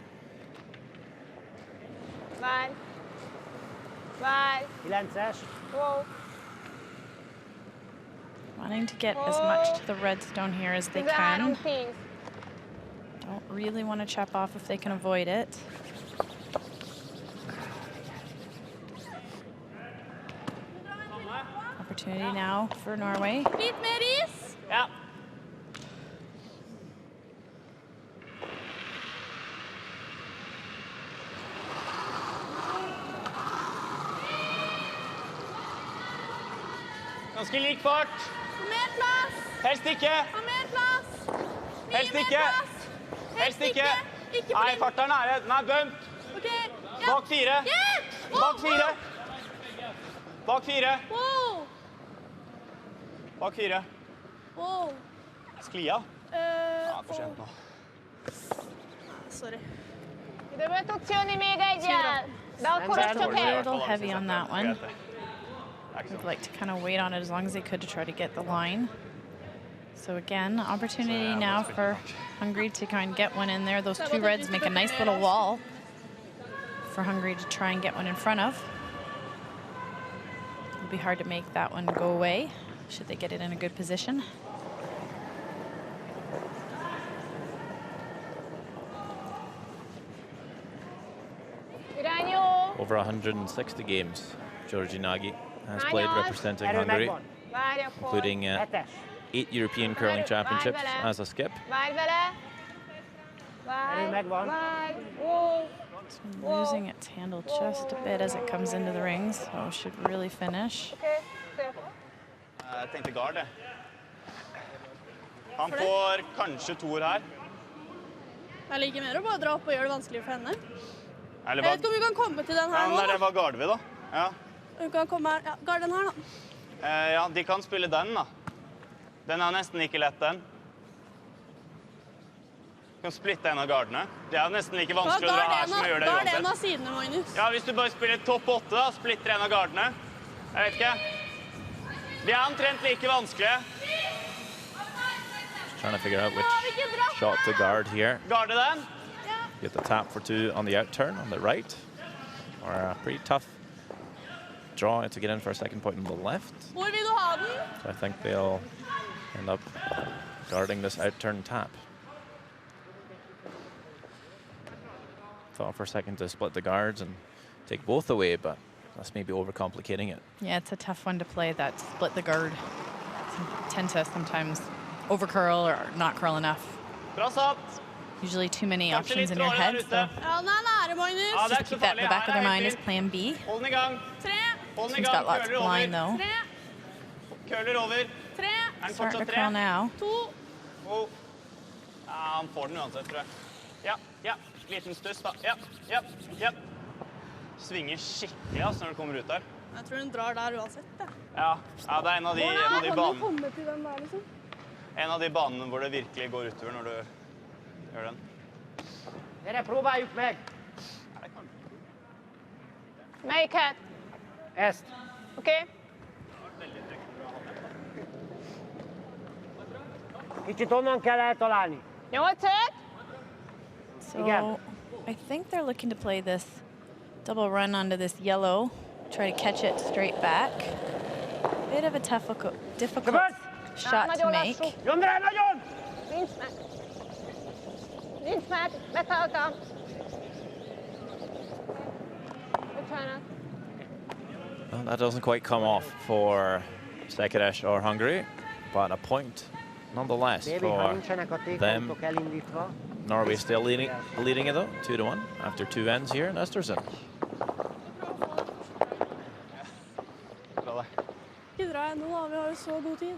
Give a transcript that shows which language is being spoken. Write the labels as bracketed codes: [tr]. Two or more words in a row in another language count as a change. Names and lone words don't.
[hu] Várj. 9-es. Wow. [en] Wanting to get as much to the redstone here as they can. Don't really want to chop off if they can avoid it. Opportunity now for Norway. [no] Lite mer is. Ja. Ganske lik fart. Mer plass. Helst ikke. Ha mer plass. Mye Helst mer ikke. plass. Helst ikke. Ikke Nei, blind. farten er nære. Den er dømt. Ok. Ja. Bak 4. Hjelp! Bak 4. Bak 4. Wow. Bak 4. Wow. Skli av. Ja, for sent nå. Sorry. [hu] Időből tudsz jönni még egyel. De akkor az csak [en] A [hu] egy. [en] little heavy on that one. I'd like to kind of wait on it as long as they could to try to get the line. So again, opportunity now for Hungary to kind of get one in there. Those two reds make a nice little wall for Hungary to try and get one in front of. It'll be hard to make that one go away, should they get it in a good position. [hu] Irányú. [en] Over 160 games, Georgi Nagy has played representing [hu] Erő [en] Hungary, [hu] megvan. Várj akkor. [en] including [hu] 7-es. [en] 8 European Curling Championships as a skip. [hu] Várj vele. Erő megvan. Várj. Wow. [en] Losing its handle just a bit as it comes into the rings, so should really finish. [no] Okej. [hu] Szép. [no] Jeg tenkte gard, jeg. Han får kanskje toer her. Jeg liker mer å bare dra opp og gjøre det vanskelig for henne. Eller Jeg vet ikke om vi kan komme til den Ja, her men nå. det var garder vi, da. Ja. Vi kan komme her. Ja, gar den her, da. Ja, de kan spille den, da. Den er nesten like lett, den. Du kan splitte en av gardene. Det er nesten like vanskelig å dra her som å gjøre det Gar den uansett. av sidene, Magnus. Ja, hvis du bare spiller topp 8, da, splitter en av gardene. Jeg vet ikke. De er omtrent like vanskelige. [en] Trying to figure out which shot to guard here. [no] Garde den. [en] Get the tap for 2 on the out turn on the right. Or a pretty tough draw to get in for a second point on the left. [no] Hvor vil du ha den? [en] So I think they'll end up guarding this out turn tap. Thought for a second to split the guards and take both away, but that's maybe overcomplicating it. Yeah, it's a tough one to play, that split the guard. Tend to sometimes over curl or not curl enough. [no] Bra satt. [en] Usually too many [no] Kanskje [en] options [no] litt [en] in your [no] dårlig [en] head, [no] der [en] so [no] ute. Ja, den er nære, Magnus. Ja, det er ikke [en] keep [no] så [en] that in [no] farlig. [en] the back of their [no] Her er [en] mind [no] helt [en] as [no] fint. [en] plan B. [no] Hold den i gang. 3, Hold den i [en] He's [no] gang. [en] got lots [no] Curler [en] of line, [no] over. [en] though. [no] 3, Curler over. 3, Er den [en] Starting [no] fortsatt [en] to curl [no] 3? [en] now. [no] 2. Oh. Ja, han får den uansett, tror jeg. Ja, ja. Liten stuss, da. Ja, ja, ja. Svinger skikkelig altså, når du kommer ut der. Jeg tror den drar der uansett. Ja. Ja, ja det er en av de banene. komme til den der, liksom. En av de banene hvor det virkelig går utover når du gjør den. Dere, [hu] próbáljuk meg! Melyiket? Ezt. Oké. Kicsit onnan kell eltalálni. 8-5. [en] So Again. I think they're looking to play this double run onto this yellow, try to catch it straight back. Bit of a difficult [hu] Szabad! [en] shot to [hu] Nagyon [en] make. [hu] lassú. Nyomd rá, nagyon! Nincs meg. Nincs meg. Beszálltam. Bocsánat. [en] Well, that doesn't quite come off for Sekeres or Hungary, but a point nonetheless [hu] Baby, ha [en] for [hu] nincsenek a [en] them. [hu] tékontok elindítva, [en] Norway still leading it though, 2-1 after 2 ends here in Östersund. [no] Bra det. Ikke dra ennå, da. Vi har jo så god tid.